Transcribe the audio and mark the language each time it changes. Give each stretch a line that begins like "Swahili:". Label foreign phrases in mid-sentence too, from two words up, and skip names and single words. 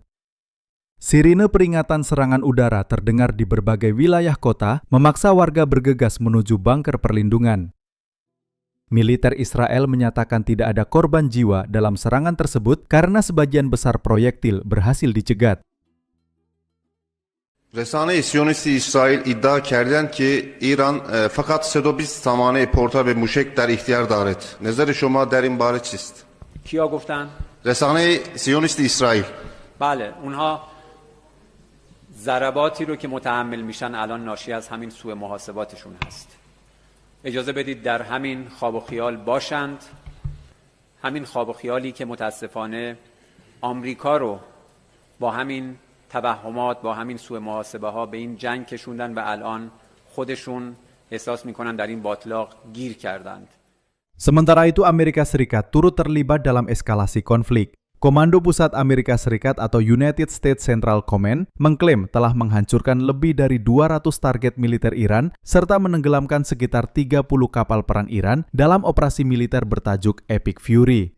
Indonesian: Sirine peringatan serangan udara terdengar di berbagai wilayah kota, memaksa warga bergegas menuju bunker perlindungan. Militer Israel menyatakan tidak ada korban jiwa dalam serangan tersebut karena sebagian besar proyektil berhasil dicegat.
Persian: رسانه سیونیست اسرائیل ادعا کردند که ایران فقط 120 سامانه پورتا به موشک در اختیار دارد. نظر شما در این باره چیست؟ کیا گفتن؟ رسانه سیونیست اسرائیل. بله، اونها ضرباتی رو که متحمل میشن الان ناشی از همین سوء محاسباتشون هست. اجازه بدید در همین خواب و خیال باشند. همین خواب و خیالی که متاسفانه آمریکا رو با همین توهمات، با همین سوء محاسبه ها به این جنگ کشوندن و الان خودشون احساس میکنن در این باطلاق گیر کردند.
Indonesian: Sementara itu Amerika Serikat turut terlibat dalam eskalasi konflik. Komando Pusat Amerika Serikat atau
English: United States Central Command
Indonesian: mengklaim telah menghancurkan lebih dari 200 target militer Iran serta menenggelamkan sekitar 30 kapal perang Iran dalam operasi militer bertajuk Epic Fury.